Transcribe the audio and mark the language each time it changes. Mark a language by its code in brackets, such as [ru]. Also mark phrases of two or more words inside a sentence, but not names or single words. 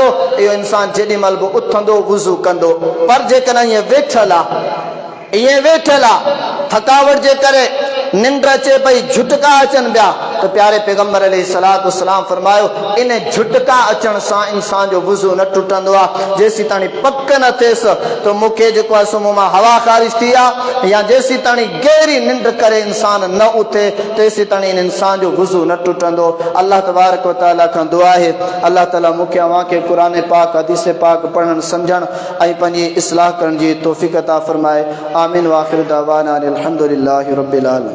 [sd] इहो इंसान जेॾी महिल बि उथंदो वुज़ू कंदो। पर जेकॾहिं ईअं वेठल आहे, ईअं वेठल आहे, थकावट जे करे निंड अचे पई, झुटका अचनि पिया, त प्यारे पैगम्बर [ar] عليه الصلاة والسلام [sd] फरमायो इन झुटका अचण सां इंसान जो वुज़ू न टुटंदो आहे। जेसीं ताणी पक न थिएसि त मूंखे जेको आहे सो मुंहुं मां हवा ख़ारिज थी आहे, या जेसीं ताणी गहरी निंड करे इंसान न उथे, तेसीं ताणी इन इंसान जो वुज़ू न टुटंदो। [ar] الله تبارك وتعالى [sd] खां दुआ आहे, अल्लाह ताला मूंखे अव्हांखे क़ुरान पाक हदीस पाक पढ़णु सम्झणु ऐं पंहिंजी इस्लाह करण जी तौफ़ीक़ अता फ़रमाए। [ar] آمين. وآخر دعوانا أن الحمد لله رب العالمين.